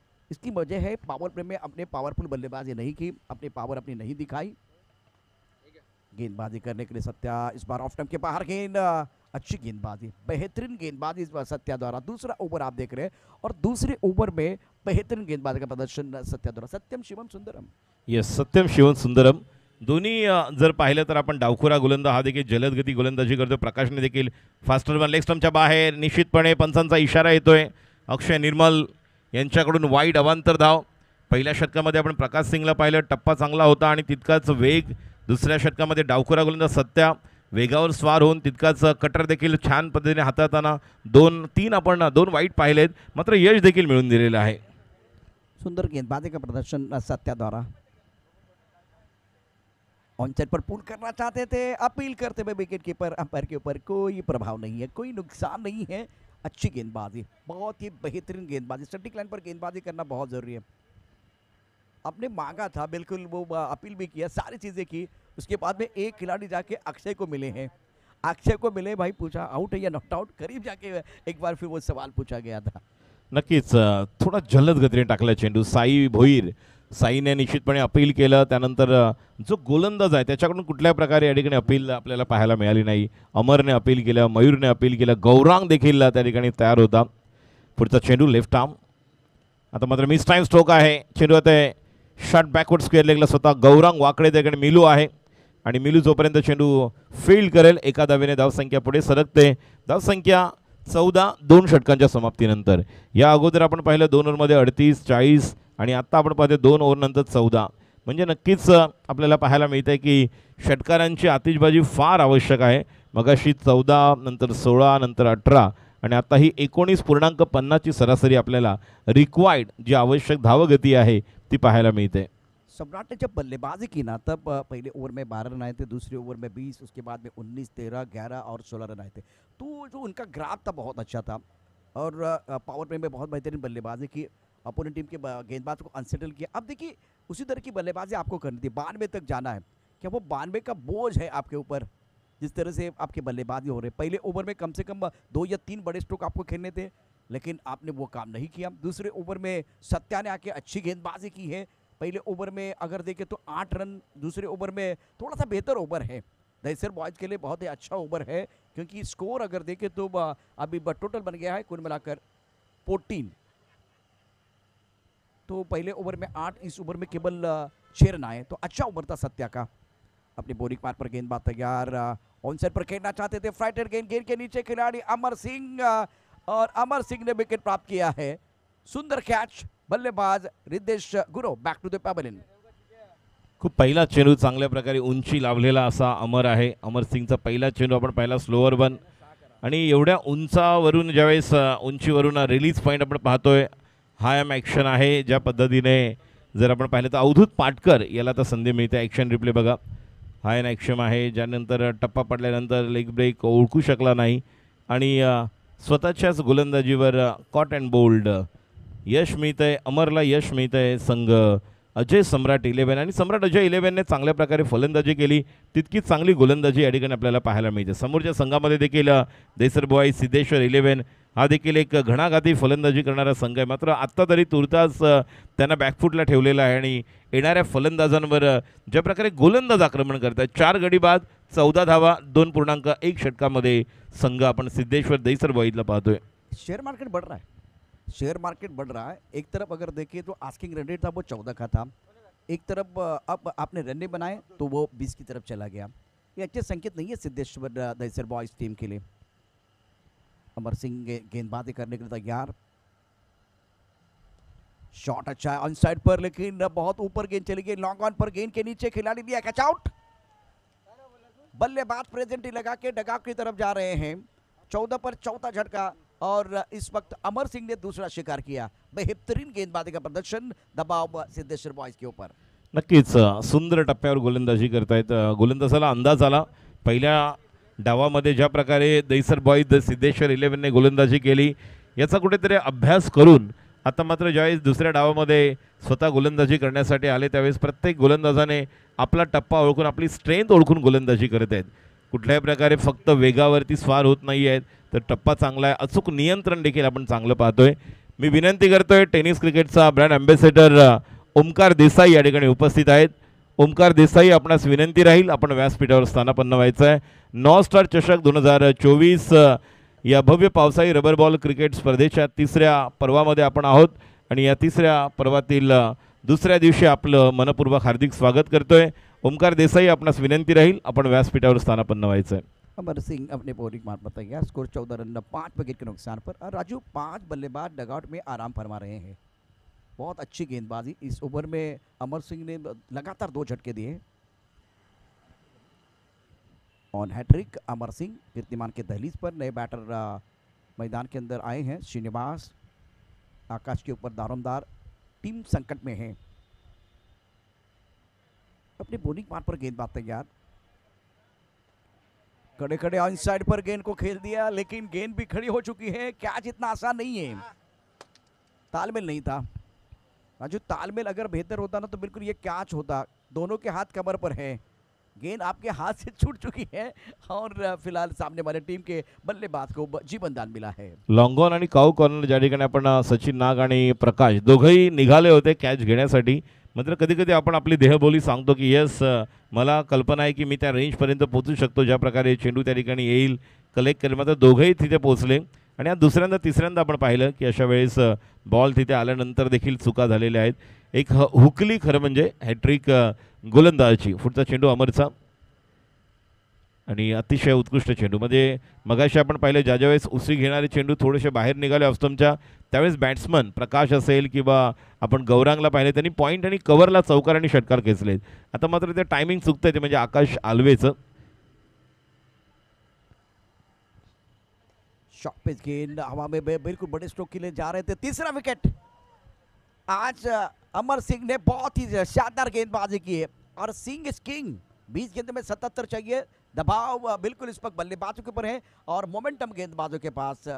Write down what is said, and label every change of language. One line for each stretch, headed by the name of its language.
Hindi: इसकी वजह है पावर प्ले में अपने पावरफुल बल्लेबाजी नहीं की, अपनी पावर अपनी नहीं दिखाई। गेंदबाजी करने के लिए सत्या इस बार ऑफ टाइम के बाहर गेंद, अच्छी गेंदबाजी, बेहतरीन गेंदबाजी इस बार सत्या द्वारा। दूसरा ओवर आप देख रहे हैं और दूसरे ओवर में बेहतरीन गेंदबाजी का प्रदर्शन सत्या द्वारा। सत्यम शिवम सुंदरम,
Marathi: येस, सत्यम शिवम सुंदरम दोन्ही जर पाहिलं तर आपण डावखुरा गोलंदाज हा देखील जलदगती गोलंदाजी करतो. प्रकाशने देखील फास्टर वन लेग स्टंपच्या बाहेर, निश्चितपणे पंचांचा इशारा येतोय. अक्षय निर्मल यांच्याकडून वाईड अवांतर धाव. पहिल्या षटकामध्ये आपण प्रकाश सिंगला पाहिलं, टप्पा चांगला होता आणि तितकाच वेग. दुसऱ्या षटकामध्ये डावखुरा गोलंदाज सत्या वेगावर स्वार होऊन तितकाच कटर देखील छान पद्धतीने हाताळताना 2-3 आपण 2 वाईट पाहिलेत, मात्र यश देखील मिळून दिलेलं आहे.
Hindi: सुंदर गेंदबाजी का प्रदर्शन सत्या द्वारा। ऑन साइड पर पुल करना चाहते थे, अपील करते हुए विकेट कीपर अंपायर के ऊपर कोई प्रभाव नहीं है, कोई नुकसान नहीं है। अच्छी गेंदबाजी, बहुत ही बेहतरीन गेंदबाजी, स्टैटिक लाइन पर गेंदबाजी करना बहुत जरूरी है। आपने मांगा था, बिल्कुल वो अपील भी किया, सारी चीजें की। उसके बाद में एक खिलाड़ी जाके अक्षय को मिले हैं, अक्षय को मिले भाई, पूछा आउट है या नॉट आउट, करीब जाके एक बार फिर वो सवाल पूछा गया था।
Marathi: नक्कीच थोडा जलद गतीने टाकला चेंडू. साई भोईर, साईने निश्चितपणे अपील केलं. त्यानंतर जो गोलंदाज आहे त्याच्याकडून कुठल्या प्रकारे या ठिकाणी अपील आपल्याला पाहायला मिळाली नाही. अमरने अपील केलं, मयूरने अपील केलं, गौरांग देखील त्या ठिकाणी तयार होता. पुढचा चेंडू लेफ्ट आर्म. आता मात्र मिस टाइम स्ट्रोक आहे. चेंडू आता शॉट बॅकवर्ड स्क्वेअर लेगला स्वतः गौरांग, वाकडे त्याकडे मिलू आहे आणि मिलू जोपर्यंत चेंडू फील्ड करेल एका धावेने धावसंख्या पुढे सरकते. धावसंख्या 14 2 षटकांच्या समाप्तीनंतर. या अगोदर आपण पाहिलं 2 ओव्हरमध्ये 38 40 आणि आत्ता आपण पाहतो 2 ओव्हरनंतर 14. म्हणजे नक्कीच आपल्याला पाहायला मिळतं आहे की षटकारांची आतिषबाजी फार आवश्यक आहे. मगाशी 14 नंतर 16 नंतर 18 आणि आता ही 19.50 ची सरासरी आपल्याला रिक्वायर्ड जी आवश्यक धावगती आहे ती पाहायला मिळते. सम्राट ने जब बल्लेबाजी की ना तब पहले ओवर में 12 रन आए थे, दूसरे ओवर में 20, उसके बाद में 19, 13, 11 और 16 रन आए थे। तो जो उनका ग्राफ था बहुत अच्छा था और पावर प्ले में बहुत बेहतरीन बल्लेबाजी की, अपोनेंट टीम के गेंदबाज को अनसेटल किया। अब देखिए उसी तरह की बल्लेबाजी आपको करनी थी, 92 तक जाना है। क्या वो 92 का बोझ है आपके ऊपर? जिस तरह से आपके बल्लेबाजी हो रहे, पहले ओवर में कम से कम 2 या 3 बड़े स्ट्रोक आपको खेलने थे, लेकिन आपने वो काम नहीं किया। दूसरे ओवर में सत्या ने आके अच्छी गेंदबाजी की है। पहले ओवर में अगर देखें तो 8 रन, दूसरे ओवर में थोड़ा सा बेहतर ओवर है। दहीसर बॉयज़ के लिए बहुत ही अच्छा ओवर है, क्योंकि स्कोर अगर देखें तो अभी टोटल बन गया है कुल मिलाकर 14। तो पहले ओवर में 8, इस ओवर में केवल 6 रन आए, तो अच्छा ओवर था सत्या का। अपनी बोरिंग पार पर गेंदबाज तैयार, ऑन साइड पर खेलना चाहते थे, फ्राइटेड गेंद, गेंद के नीचे खिलाड़ी अमर सिंह, और अमर सिंह ने विकेट प्राप्त किया है।
Hindi: सुंदर कैच, बल्लेबाज Riddhesh Gurav
English: Back to the pavilion.
Marathi: खूप पहिला चेंडू चांगल्या प्रकारे उंची लाभलेला असा अमर आहे. अमर सिंगचा पहिला चेंडू आपण पाहिला स्लोअर वन, आणि एवढ्या उंचावरून ज्यावेळेस उंचीवरून रिलीज पॉईंट आपण पाहतोय, हा एम ॲक्शन आहे. ज्या पद्धतीने जर आपण पाहिलं तर अवधूत पाटकर याला तर संधी मिळते. ॲक्शन रिप्ले बघा, हा एन ॲक्शन आहे, ज्यानंतर टप्पा पडल्यानंतर लेग ब्रेक ओळखू शकला नाही आणि स्वतःच्याच गोलंदाजीवर कॉट अँड बोल्ड यश मिळतंय. अमरला यश मिळतंय. संघ अजय सम्राट 11 आणि सम्राट अजय 11ने चांगल्या प्रकारे फलंदाजी केली, तितकीच चांगली गोलंदाजी या ठिकाणी आपल्याला पाहायला मिळते. समोरच्या संघामध्ये देखील दहीसर बॉयज, सिद्धेश्वर 11 हा देखील एक घणाघाती फलंदाजी करणारा संघ आहे. मात्र आत्ता तरी तुर्तास त्यांना बॅकफुटला ठेवलेला आहे आणि येणाऱ्या फलंदाजांवर ज्या प्रकारे गोलंदाज आक्रमण करतात, 4 गडी बाद 14 धावा 2.1 षटकामध्ये संघ आपण सिद्धेश्वर दहीसर बॉयजला पाहतोय.
Hindi: शेयर मार्केट बढ़ रहा है, शेयर मार्केट बढ़ रहा है। एक तरफ अगर देखिए तो आस्किंग रन रेट था वो 14 का था, एक तरफ अब आपने रन नहीं बनाए तो वो 20 की तरफ चला गया। ये अच्छे संकेत नहीं है सिद्धेश्वर दहीसर बॉयज टीम के लिए। अमर सिंह गेंदबाजी करने के लिए तैयार, शॉट अच्छा है ऑन साइड पर, लेकिन बहुत ऊपर गेंद चली गई, लॉन्ग ऑन पर गेंद के नीचे खिलाड़ी दिया कैच आउट। बल्लेबाज प्रेजेंट ही लगा के डगआउट की तरफ जा रहे हैं। 14 पर चौथा झटका और इस वक्त अमर सिंह ने दूसरा शिकार किया। बेहतरीन गेंदबाजी का प्रदर्शन, दबाव सिद्धेश्वर बॉयज के ऊपर।
Marathi: नक्कीच सुंदर टप्प्यावर गोलंदाजी करतायत. गोलंदाजाला अंदाज आला पहिल्या डावामध्ये ज्या प्रकारे दहीसर बॉयज सिद्धेश्वर 11ने गोलंदाजी केली, याचा कुठेतरी अभ्यास करून आता मात्र ज्यावेळेस दुसऱ्या डावामध्ये स्वतः गोलंदाजी करण्यासाठी आले त्यावेळेस प्रत्येक गोलंदाजाने आपला टप्पा ओळखून आपली स्ट्रेंथ ओळखून गोलंदाजी करत आहेत. कुठल्याही प्रकारे फक्त वेगावरती स्वार होत नाही आहेत, तर टप्पा चांगला आहे, अचूक नियंत्रण देखील आपण चांगलं पाहतोय. मी विनंती करतोय टेनिस क्रिकेटचा ब्रँड अँबॅसेडर ओमकार देसाई या ठिकाणी उपस्थित आहेत. ओमकार देसाई, आपणास विनंती राहील आपण व्यासपीठावर स्थानापन्न व्हायचं आहे. नॉस्टार चषक 2024 या भव्य पावसाळी रबर बॉल क्रिकेट स्पर्धेच्या तिसऱ्या पर्वामध्ये आपण आहोत आणि या तिसऱ्या पर्वातील दुसऱ्या दिवशी आपलं मनपूर्वक हार्दिक स्वागत करतोय. ओमकार देसाई, आपणास विनंती राहील आपण व्यासपीठावर स्थानापन्न व्हायचं है.
Hindi: अमर सिंह अपने बॉलिंग मार पर तैयार, स्कोर 14 रन 5 विकेट के नुकसान पर। और राजू 5 बल्लेबाज डगआउट में आराम फरमा रहे हैं। बहुत अच्छी गेंदबाजी इस ओवर में अमर सिंह ने लगातार 2 झटके दिए। ऑन हैट्रिक अमर सिंह कीर्तिमान के दहलीज पर नए बैटर मैदान के अंदर आए हैं। श्रीनिवास आकाश के ऊपर दारोमदार, टीम संकट में है। अपनी बॉलिंग मार पर गेंदबाज तैयार, खड़े खड़े ऑन साइड पर गेंद को खेल दिया, लेकिन गेंद भी खड़ी हो चुकी है। कैच इतना आसान नहीं है, तालमेल नहीं था राजू। तालमेल अगर बेहतर होता ना तो बिल्कुल ये कैच होता। दोनों के हाथ कमर पर है, गेंद आपके हाथ से छूट चुकी है और फिलहाल सामने वाले टीम के बल्लेबाज को जीवनदान मिला है।
Marathi: लॉन्गॉन आणि काऊ कॉर्नर ज्या ठिकाणी आपण सचिन नाग आणि प्रकाश दोघंही निघाले होते कॅच घेण्यासाठी. मात्र कधी कधी आपण आपली देहबोली सांगतो की यस, मला कल्पना आहे की मी त्या रेंजपर्यंत पोहोचू शकतो, ज्या प्रकारे चेंडू त्या ठिकाणी येईल, कलेक्ट करेल. मात्र दोघंही तिथे पोहोचले आणि आज दुसऱ्यांदा तिसऱ्यांदा आपण पाहिलं की अशा वेळेस बॉल तिथे आल्यानंतर देखील चुका झालेल्या आहेत. एक हुकली खरं म्हणजे हॅट्रिक गोलंदाजाची. पुढचा चेंडू अमरचा आणि अतिशय उत्कृष्ट चेंडू. म्हणजे मगाशी आपण पाहिलं ज्या ज्यावेळेस उसळी घेणारे चेंडू थोडेसे बाहेर निघाले ऑफस्टम्पच्या, त्यावेळेस बॅट्समन प्रकाश असेल किंवा आपण गौरांगला पाहिले त्यांनी पॉईंट आणि कव्हरला चौकार आणि षटकार खेचलेत. आता मात्र ते टायमिंग चुकतंय, ते म्हणजे आकाश आल्वेचं.
Hindi: शॉट पेस गेंद हवा में बिल्कुल बड़े स्ट्रोक के लिए जा रहे थे। तीसरा विकेट आज अमर सिंह ने बहुत ही शानदार गेंदबाजी की है और
English: Singh is king.
Hindi: 20 गेंद में 77 चाहिए। दबाव बिल्कुल इस वक्त बल्लेबाजों के ऊपर है और मोमेंटम गेंदबाजों के पास।